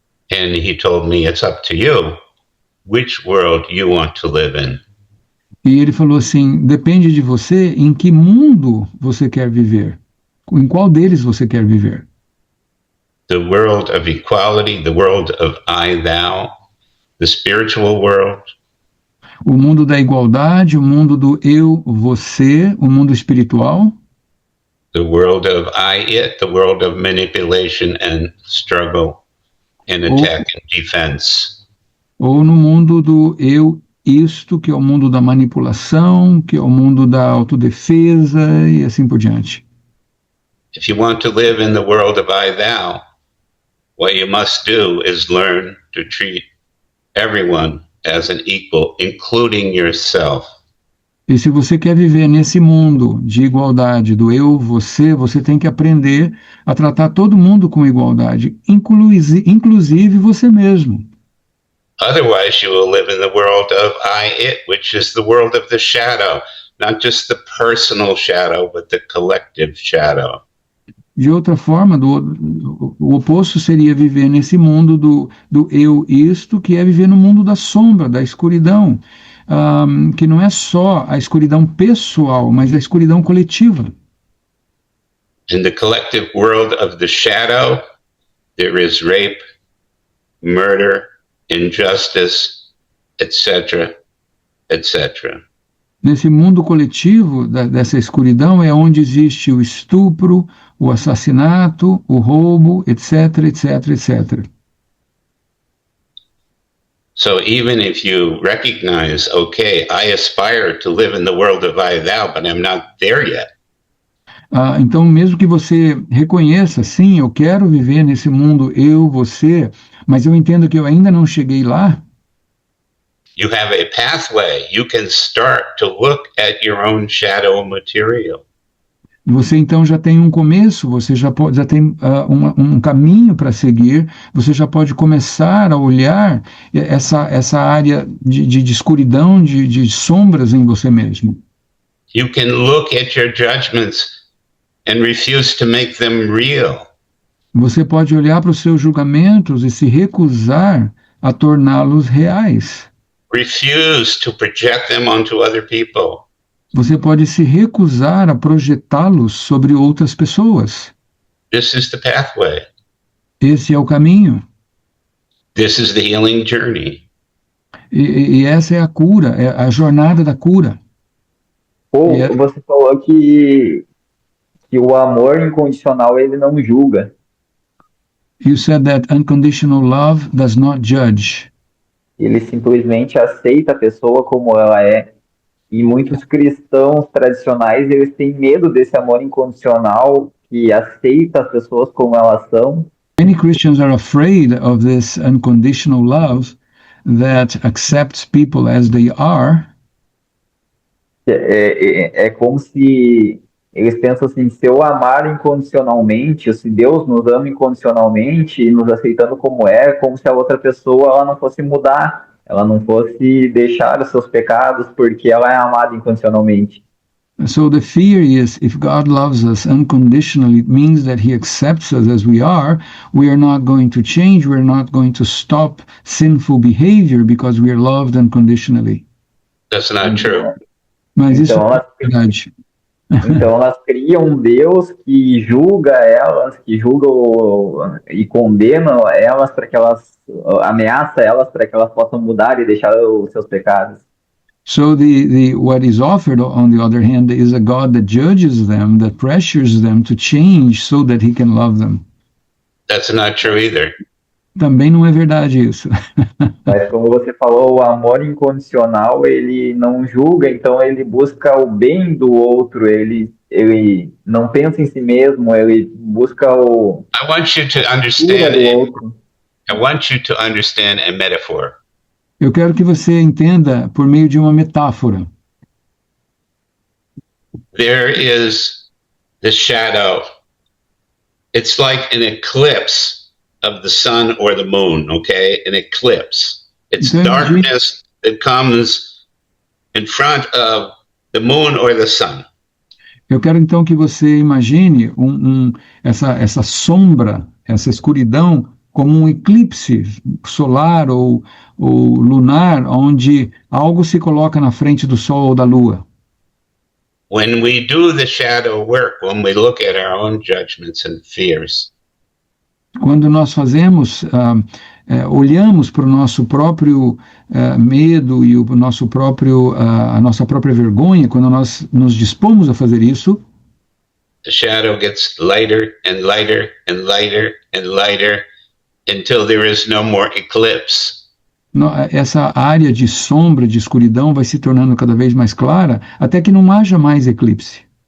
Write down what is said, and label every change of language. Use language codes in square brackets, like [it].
[en] And he told me, it's up to you which world you want to live in. [pt] E ele falou assim: depende de você em que mundo você quer viver, em qual deles você quer viver. [en] The world of equality, the world of I, thou, the spiritual world, [pt] O mundo da igualdade, o mundo do eu, você, o mundo espiritual, [en] the world of I, it, the world of manipulation and struggle and attack and defense. [pt] ou no mundo do eu, isto, que é o mundo da manipulação, que é o mundo da autodefesa e assim por diante. [en] If you want to live in the world of I, thou, what you must do is learn to treat everyone as an equal, including yourself. [pt] E se você quer viver nesse mundo de igualdade, do eu, você tem que aprender a tratar todo mundo com igualdade, inclusive você mesmo. [en] Otherwise, you will live in the world of I, it, which is the world of the shadow, not just the personal shadow, but the collective shadow. [pt] De outra forma, o oposto seria viver nesse mundo do eu, isto, que é viver no mundo da sombra, da escuridão, que não é só a escuridão pessoal, mas a escuridão coletiva. [en] In the collective world of the shadow, there is rape, murder, injustice, etc., etc. [pt] Nesse mundo coletivo dessa escuridão é onde existe o estupro, o assassinato, o roubo, etc., etc., etc. [en] So even if you recognize, okay, I aspire to live in the world of I, thou, but I'm not there yet. [pt] Então, mesmo que você reconheça, sim, eu quero viver nesse mundo eu, você, mas eu entendo que eu ainda não cheguei lá. [en] You have a pathway. You can start to look at your own shadow material. [pt] Você então já tem um começo, você já tem um caminho para seguir, você já pode começar a olhar essa área de escuridão, de sombras em você mesmo. [en] You can look at your judgments and refuse to make them real. [pt] Você pode olhar para os seus julgamentos e se recusar a torná-los reais. [en] Refuse to project them onto other people. [pt] Você pode se recusar a projetá-los sobre outras pessoas. [en] This is the pathway. [pt] Esse é o caminho. [en] This is the healing journey. [pt] E essa é a cura, é a jornada da cura. Ou você falou que o amor incondicional ele não julga. [en] You said that unconditional love does not judge. [pt] Ele simplesmente aceita a pessoa como ela é. E muitos cristãos tradicionais, eles têm medo desse amor incondicional que aceita as pessoas como elas são. [en] Many Christians are afraid of this unconditional love that accepts people as they are. [pt] É como se eles pensam assim, se eu amar incondicionalmente, se Deus nos ama incondicionalmente e nos aceitando como se a outra pessoa ela não fosse mudar, ela não fosse deixar os seus pecados porque ela é amada incondicionalmente. [en] So the fear is, if God loves us unconditionally, it means that He accepts us as we are not going to change, we're not going to stop sinful behavior because we are loved unconditionally. That's not true. [pt] Mas isso Então, não é verdade. Então elas criam um Deus que julga elas, que julga e condena elas para que elas ameaça elas para que elas possam mudar e deixar os seus pecados. [en] So what is offered, on the other hand, is a God that judges them, that pressures them to change so that He can love them. That's not true either. [pt] Também não é verdade isso. Mas como você falou, o amor incondicional, ele não julga, então ele busca o bem do outro, ele não pensa em si mesmo, ele busca o [en] I want you to [pt] cura [en] understand. [pt] do outro. [en] I want you to understand a metaphor. [pt] Eu quero que você entenda por meio de uma metáfora. [en] There is the shadow. It's like an eclipse of the sun or the moon, okay? An eclipse. It's Okay. darkness that comes in front of the moon or the sun. [pt] Eu quero então que você imagine essa sombra, essa escuridão, como um eclipse solar ou lunar, onde algo se coloca na frente do Sol ou da Lua. [en] When we do the shadow work, when we look at our own judgments and fears, [pt] Quando nós fazemos, olhamos para o nosso próprio medo e o nosso próprio, a nossa própria vergonha, quando nós nos dispomos a fazer isso, [en] the shadow gets lighter and lighter and lighter and lighter until there is no more eclipse. [pt] essa área de sombra, de escuridão, vai se tornando cada vez mais clara, até que não haja mais eclipse.